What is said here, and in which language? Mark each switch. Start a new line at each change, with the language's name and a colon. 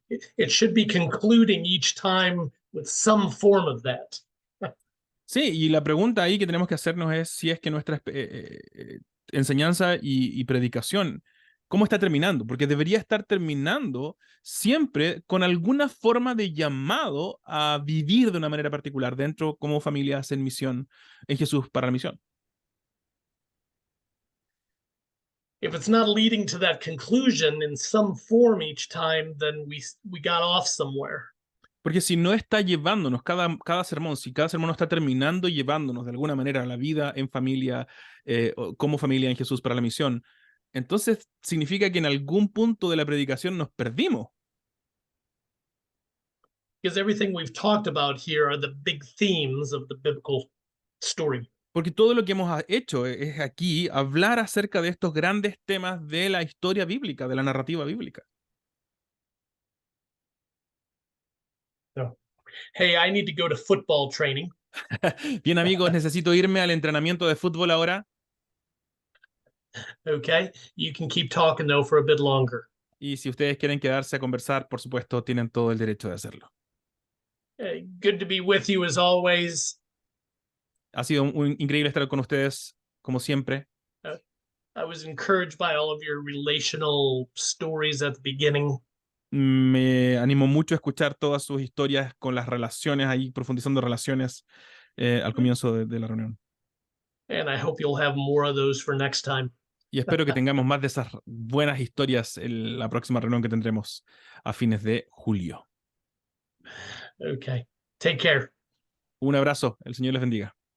English: It should be concluding each time with some form of that.
Spanish: Sí, y la pregunta ahí que tenemos que hacernos es si es que nuestra enseñanza y predicación, ¿cómo está terminando? Porque debería estar terminando siempre con alguna forma de llamado a vivir de una manera particular dentro como familias en misión, en Jesús para la misión.
English: If it's not leading to that conclusion in some form each time, then we got off somewhere.
Spanish: Porque si no está llevándonos cada sermón, si cada sermón no está terminando llevándonos de alguna manera a la vida en familia, como familia en Jesús para la misión, entonces significa que en algún punto de la predicación nos perdimos.
English: Because everything we've talked about here are the big themes of the biblical story.
Spanish: Porque todo lo que hemos hecho es aquí hablar acerca de estos grandes temas de la historia bíblica, de la narrativa bíblica.
English: Hey, I need to go to football training.
Spanish: Bien, amigos, necesito irme al entrenamiento de fútbol ahora.
English: Okay, you can keep talking though for a bit longer.
Spanish: Y si ustedes quieren quedarse a conversar, por supuesto, tienen todo el derecho de hacerlo.
English: Good to be with you as always.
Spanish: Ha sido increíble estar con ustedes, como siempre.
English: I was encouraged by all of your relational stories at the beginning.
Spanish: Me animó mucho a escuchar todas sus historias con las relaciones, ahí profundizando relaciones al comienzo de la reunión.
English: And I hope you'll have more of those for next time.
Spanish: Y espero que tengamos más de esas buenas historias en la próxima reunión que tendremos a fines de julio.
English: Okay, take care.
Spanish: Un abrazo, el Señor les bendiga.